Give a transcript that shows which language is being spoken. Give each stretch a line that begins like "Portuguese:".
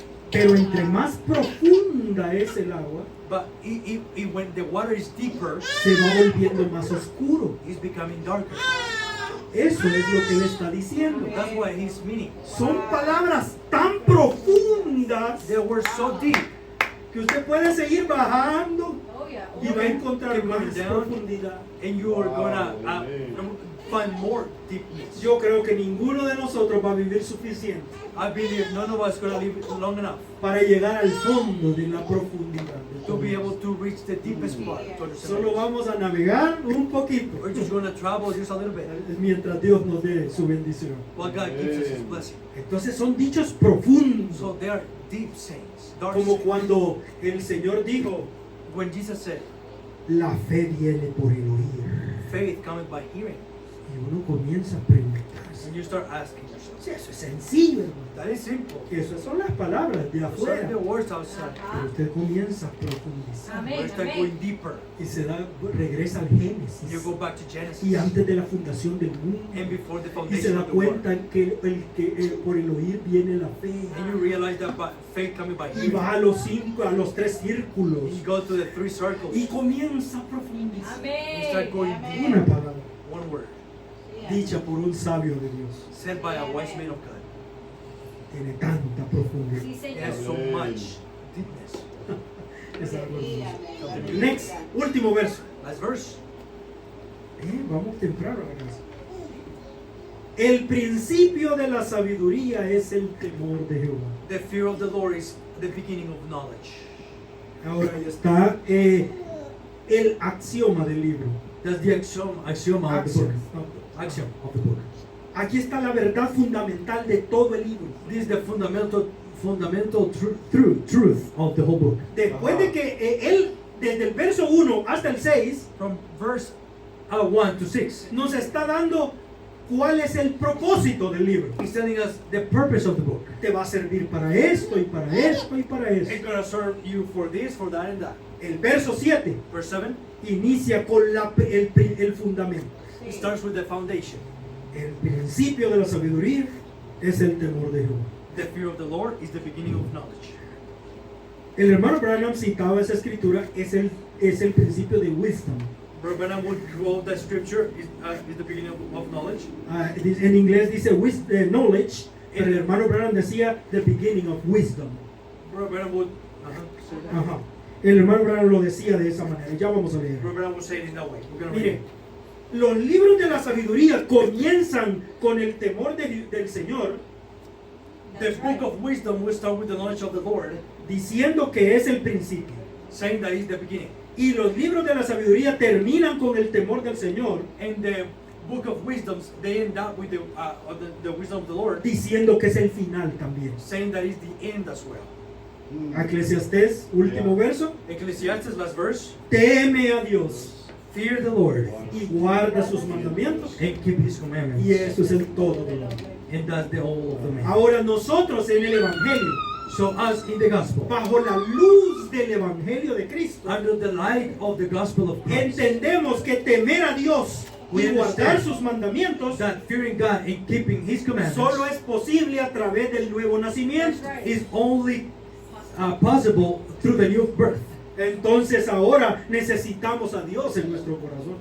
Spanish: Pero entre más profunda es el agua,
English: But when the water is deeper,
Spanish: se va volviendo más oscuro.
English: it's becoming darker.
Spanish: Eso es lo que él está diciendo.
English: That's what he's meaning.
Spanish: Son palabras tan profundas
English: They were so deep.
Spanish: que usted puede seguir bajando
English: Oh, yeah.
Spanish: y va a encontrar
English: Keep going
Spanish: más
English: down.
Spanish: profundidad.
English: And you are gonna Amen. find more deepness.
Spanish: Yo creo que ninguno de nosotros va a vivir suficiente
English: I believe none of us gonna live long enough
Spanish: para llegar al fondo de la profundidad. de
English: to
Spanish: todo
English: be
Spanish: eso.
English: able to reach the deepest part. To understand.
Spanish: Solo vamos a navegar un poquito
English: We're just gonna travel just a little bit.
Spanish: mientras Dios nos dé su bendición.
English: While God gives us His blessing.
Spanish: Entonces son dichos profundos,
English: So they are deep sayings, dark
Spanish: como
English: sayings.
Spanish: cuando el Señor dijo,
English: When Jesus said,
Spanish: la fe viene por el oír.
English: "Faith cometh by hearing,"
Spanish: Y uno comienza a preguntarse,
English: and you start asking yourself,
Spanish: si eso es sencillo, hermano.
English: "That is simple.
Spanish: Esas son las palabras de
English: Those are
Spanish: afuera.
English: the words outside."
Spanish: Pero usted comienza a profundizar Amén.
English: But start going deeper.
Spanish: y regresa al Génesis
English: You go back to Genesis,
Spanish: y antes de la fundación del mundo
English: and before the
Spanish: y se
English: foundation
Spanish: da
English: of the world,
Spanish: cuenta que por el oír viene la fe
English: and you realize that by faith coming by
Spanish: y
English: hearing.
Spanish: va a los 3 círculos
English: You go to the 3 circles.
Spanish: y comienza a profundizar. Amén.
English: You start going
Spanish: Amén. Una palabra
English: One word
Spanish: dicha por un sabio de Dios
English: said by a wise man of God.
Spanish: tiene tanta profundidad. Sí,
English: It
Spanish: Señor.
English: has so Amen. much deepness.
Spanish: Es algo Sí, hermoso. amén.
English: Next,
Spanish: último verso.
English: Last verse.
Spanish: Vamos temprano a la casa. El principio de la sabiduría es el temor de Jehová.
English: The fear of the Lord is the beginning of knowledge.
Spanish: Ahora ya está el axioma del libro.
English: That's the axioma of the book. Axiom of the book.
Spanish: Aquí está la verdad fundamental de todo el libro.
English: This is the fundamental truth of the whole book.
Spanish: Después de que él, desde el verso 1 hasta el 6,
English: From verse 1 to 6,
Spanish: nos está dando cuál es el propósito del libro.
English: he's telling us the purpose of the book.
Spanish: Te va a servir para esto y para esto y para
English: It's
Spanish: esto.
English: going to serve you for this, for that, and that.
Spanish: El verso 7
English: Verse 7,
Spanish: inicia con el fundamento.
English: it starts with the foundation.
Spanish: El principio de la sabiduría es el temor de Jehová.
English: The fear of the Lord is the beginning of knowledge.
Spanish: El hermano Branham citaba esa escritura, es el principio de wisdom.
English: Brother Branham would quote that scripture is the beginning of knowledge.
Spanish: En inglés dice knowledge, pero el hermano Branham decía
English: the beginning of wisdom. Brother Branham would say that.
Spanish: Ajá. El hermano Branham lo decía de esa manera. Ya vamos a leer.
English: Brother Branham would say it in that way. We're going to read
Spanish: Mire,
English: it.
Spanish: los libros de la sabiduría comienzan con el temor del Señor,
English: The book of wisdom will start with the knowledge of the Lord,
Spanish: diciendo que es el principio.
English: saying that is the beginning.
Spanish: Y los libros de la sabiduría terminan con el temor del Señor,
English: And the book of wisdoms, they end up with the wisdom of the Lord,
Spanish: diciendo que es el final también.
English: saying that is the end as well.
Spanish: Eclesiastés, último verso.
English: Ecclesiastes, last verse,
Spanish: Teme a Dios
English: fear the Lord
Spanish: y guarda sus mandamientos.
English: and keep his commandments.
Spanish: Y eso es el todo del hombre.
English: And that's the whole of the man.
Spanish: Ahora nosotros en el Evangelio,
English: So us in the gospel,
Spanish: bajo la luz del Evangelio de Cristo,
English: under the light of the gospel of Christ,
Spanish: entendemos que temer a Dios y
English: We
Spanish: guardar
English: understand
Spanish: sus mandamientos
English: that fearing God and keeping his commandments
Spanish: solo es posible a través del nuevo nacimiento.
English: That's right. is only possible through the new birth.
Spanish: Entonces ahora necesitamos a Dios en nuestro corazón.